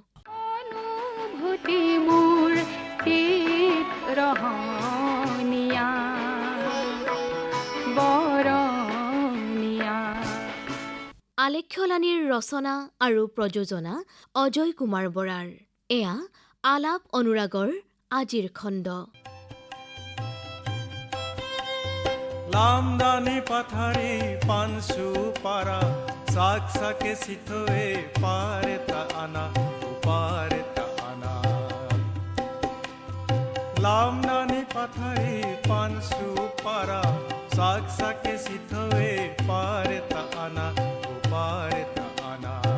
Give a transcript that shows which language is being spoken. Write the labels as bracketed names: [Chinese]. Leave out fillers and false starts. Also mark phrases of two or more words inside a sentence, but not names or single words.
[Assamese] আলেখ্যলানীৰ ৰচনা আৰু প্ৰযোজনা অজয় কুমাৰ বৰাৰ। এয়া আলাপ অনুৰাগৰ আজিৰ খণ্ড। [Mising] লামদানি পাথারি পানসু পারা সাক সাকে সিথোয়ে পারে তা আনা পারে তা আনা লামদানি পাথারি পানসু পারা সাক সাকে সিথোয়ে পারে তা আনা পারে তা আনা